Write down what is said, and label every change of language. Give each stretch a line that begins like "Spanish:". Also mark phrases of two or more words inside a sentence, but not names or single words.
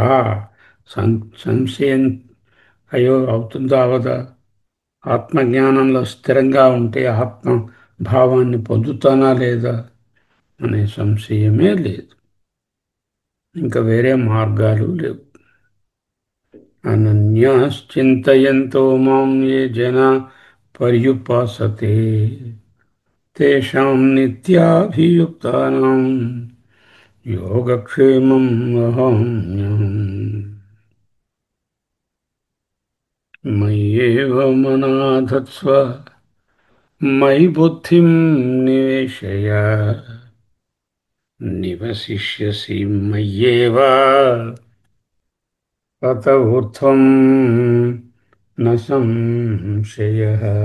Telugu: సంశయం అయ్యో అవుతుందా అవదా, ఆత్మజ్ఞానంలో స్థిరంగా ఉంటే ఆత్మ భావాన్ని పొందుతానా లేదా అనే సంశయమే లేదు. ఇంకా వేరే మార్గాలు లేవు.
Sanskrit: అనన్యాశ్చింతయంతో మాం ఏ జనా పర్యుపాసతే తేషాం నిత్యాభియుక్తానాం యోగక్షేమం వహామ్యహం. మయ్యేవ మనాధత్స్వ, మయి బుద్ధిం నివేశయ, నివసిష్యసి మయ్యేవ, తత ఊర్ధ్వం न संशयः।